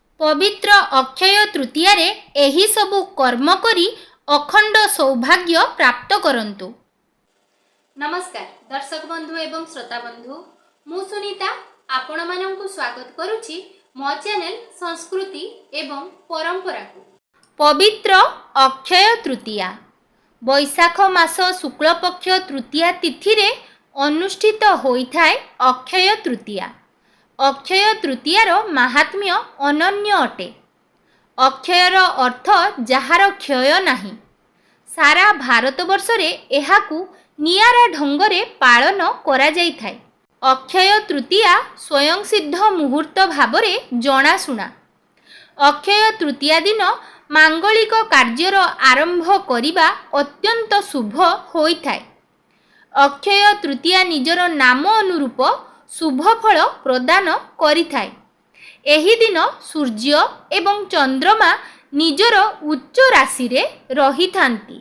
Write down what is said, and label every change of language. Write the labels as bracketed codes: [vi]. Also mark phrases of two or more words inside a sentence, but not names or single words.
[or] ପବିତ୍ର ଅକ୍ଷୟ ତୃତୀୟ ଏହି ସବୁ କର୍ମ କରି ଅଖଣ୍ଡ ସୌଭାଗ୍ୟ ପ୍ରାପ୍ତ କରନ୍ତୁ। ନମସ୍କାର ଦର୍ଶକ ବନ୍ଧୁ ଏବଂ ଶ୍ରୋତା ବନ୍ଧୁ, ମୁଁ ସୁନୀତା ଆପଣ ମାନଙ୍କୁ ସ୍ୱାଗତ କରୁଛି ମୋ ଚ୍ୟାନେଲ ସଂସ୍କୃତି ଏବଂ ପରମ୍ପରାକୁ। ପବିତ୍ର ଅକ୍ଷୟ ତୃତୀୟା ବୈଶାଖ ମାସ ଶୁକ୍ଳ ପକ୍ଷ ତୃତୀୟା ତିଥି ରେ ଅନୁଷ୍ଠିତ ହୋଇଥାଏ ଅକ୍ଷୟ ତୃତୀୟା। ଅକ୍ଷୟ ତୃତୀୟାର ମାହାତ୍ମ୍ୟ ଅନନ୍ୟ ଅଟେ। ଅକ୍ଷୟର ଅର୍ଥ ଯାହାର କ୍ଷୟ ନାହିଁ। ସାରା ଭାରତବର୍ଷ ରେ ଏହାକୁ ନିଆରା ଢଙ୍ଗରେ ପାଳନ କରା ଯାଇଥାଏ। ଅକ୍ଷୟ ତୃତୀୟା ସ୍ୱୟଂ ସିଦ୍ଧ ମୁହୂର୍ତ୍ତ ଭାବରେ ଜଣାଶୁଣା। ଅକ୍ଷୟ ତୃତୀୟା ଦିନ ମାଙ୍ଗଳିକ କାର୍ଯ୍ୟର ଆରମ୍ଭ କରିବା ଅତ୍ୟନ୍ତ ଶୁଭ ହୋଇଥାଏ। ଅକ୍ଷୟ ତୃତୀୟା ନିଜର ନାମ ଅନୁରୂପ ଶୁଭ ଫଳ ପ୍ରଦାନ କରିଥାଏ। ଏହି ଦିନ ସୂର୍ଯ୍ୟ ଏବଂ ଚନ୍ଦ୍ରମା ନିଜର ଉଚ୍ଚ ରାଶି ରେ ରହିଥାନ୍ତି।